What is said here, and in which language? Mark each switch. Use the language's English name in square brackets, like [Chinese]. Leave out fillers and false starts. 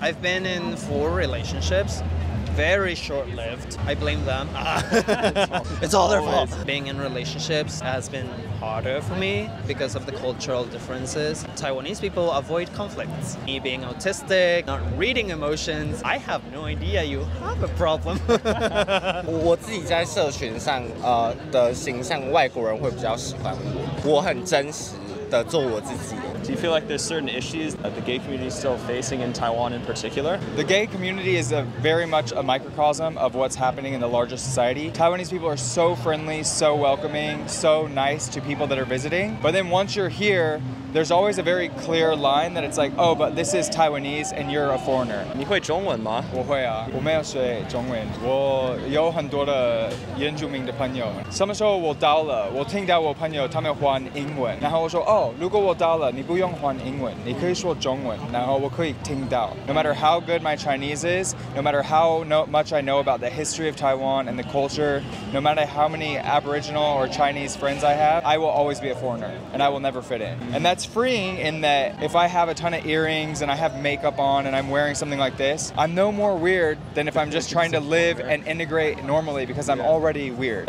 [English] I've been in 4 relationships. Very short-lived. I blame them. It's all their fault. Being in relationships has been harder for me because of the cultural differences. Taiwanese people avoid conflicts. Me being autistic, not reading emotions, I have no idea you have a problem. [Chinese] 我自己在社群上的形象，外国人会比较喜欢我。我很真实的做我自己。 [English] Do you feel like there's certain issues that the gay community is still facing in Taiwan in particular? The gay community is very much a microcosm of what's happening in the larger society. Taiwanese people are so friendly, so welcoming, so nice to people that are visiting. But then once you're here, there's always a very clear line that it's like, oh, but this is Taiwanese and you're a foreigner. [Chinese] 你会中文吗？我会啊，我没有学中文，我有很多的原住民的朋友。什么时候我到了，我听到我朋友他们换英文，然后我说哦，如果我到了，你不用换英文，你可以说中文，然后我可以听到。 [English] No matter how good my Chinese is, no matter how much I know about the history of Taiwan and the culture, no matter how many Aboriginal or Chinese friends I have, I will always be a foreigner, and I will never fit in. And that's freeing in that if I have a ton of earrings and I have makeup on and I'm wearing something like this, I'm no more weird than if I'm just trying to live and integrate normally because I'm already weird.